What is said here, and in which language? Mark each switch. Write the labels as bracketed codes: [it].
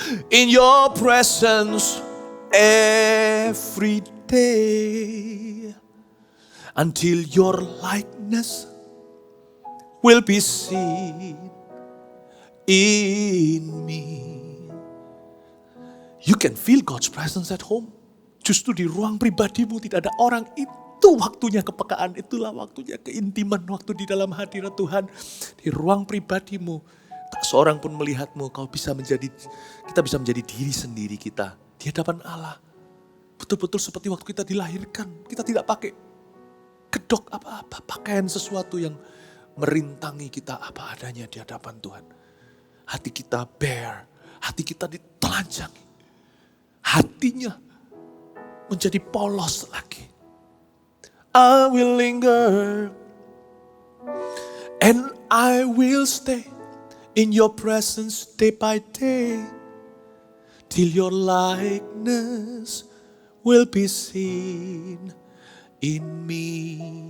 [en] In your presence every day, until your likeness will be seen in me. You can feel God's presence at home. [id] Justru di ruang pribadimu tidak ada orang, itu waktunya kepekaan, itulah waktunya keintiman, waktu di dalam hadirat Tuhan. Di ruang pribadimu, tak seorang pun melihatmu, kita bisa menjadi diri sendiri kita di hadapan Allah. Betul-betul seperti waktu kita dilahirkan, kita tidak pakai kedok apa-apa, pakaian sesuatu yang merintangi kita apa adanya di hadapan Tuhan. Hati kita bare, hati kita ditelanjangi. Hatinya menjadi polos lagi. [en] I will linger and I will stay in your presence day by day, till your likeness will be seen in me.